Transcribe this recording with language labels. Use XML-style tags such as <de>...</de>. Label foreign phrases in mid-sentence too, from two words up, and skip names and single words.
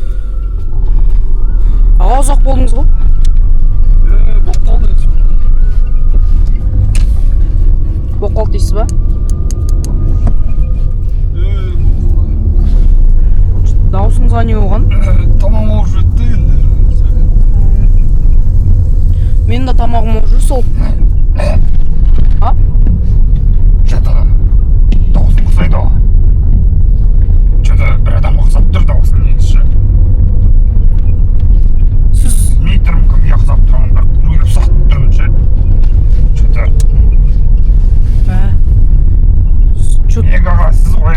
<kk>Ұзақ болдыңыз ғой? Болып қалды дейсіз ба? Даусыңызға не болған? Тамағым ауырып жетті енді. Менің де тамағым ауырып жүр сол. А? Что-то даусым құсайды ғой. Что-то бір адам ұқсап тұр даусым негізі. Сіз Білмей тұрмын кімге ұқсап тұрмын, бірақ біреуге ұқсатып тұрмын ше. Что-то Мегаға сіз ғой,</kk>